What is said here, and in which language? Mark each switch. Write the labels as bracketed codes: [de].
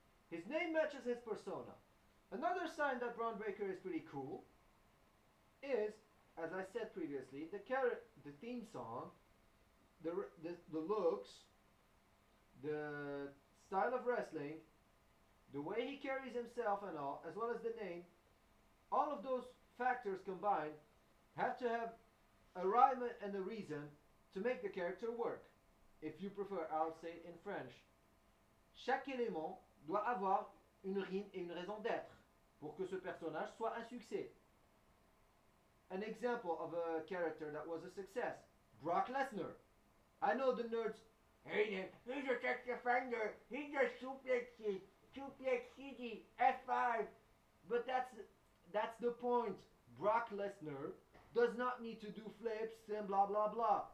[en] His name matches his persona. Another sign that Braun Breaker is pretty cool is, as I said previously, the theme song, the looks, the style of wrestling, the way he carries himself and all, as well as the name, all of those factors combined have to have a rhyme and a reason to make the character work. If you prefer, I'll say it in French. [fr] Chaque élément doit avoir une rime et une raison d'être pour que ce personnage soit un succès. [en] An example of a character that was a success, Brock Lesnar. I know the nerds hate him. He's a sex offender. He just suplexes. Suplex City. F5. But that's the point. Brock Lesnar does not need to do flips and blah blah blah.